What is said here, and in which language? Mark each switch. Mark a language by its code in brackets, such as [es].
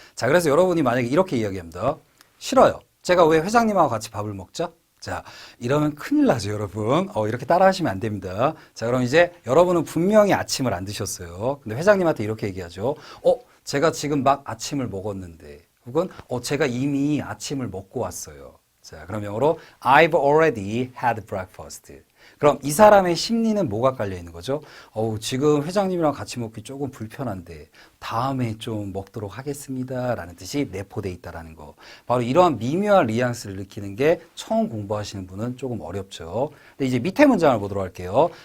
[ko] 자, 그래서 여러분이 만약에 이렇게 이야기합니다. 싫어요. 제가 왜 회장님하고 같이 밥을 먹죠? 자, 이러면 큰일 나죠, 여러분. 이렇게 따라 하시면 안 됩니다. 자, 그럼 이제 여러분은 분명히 아침을 안 드셨어요. 근데 회장님한테 이렇게 얘기하죠. 제가 지금 막 아침을 먹었는데, 혹은, 제가 이미 아침을 먹고 왔어요. 자, 그럼 영어로 [en] I've already had breakfast. [ko] 그럼 이 사람의 심리는 뭐가 깔려 있는 거죠? 지금 회장님이랑 같이 먹기 조금 불편한데 다음에 좀 먹도록 하겠습니다 라는 뜻이 내포되어 있다는 거. 바로 이러한 미묘한 뉘앙스를 느끼는 게 처음 공부하시는 분은 조금 어렵죠. 근데 이제 밑에 문장을 보도록 할게요.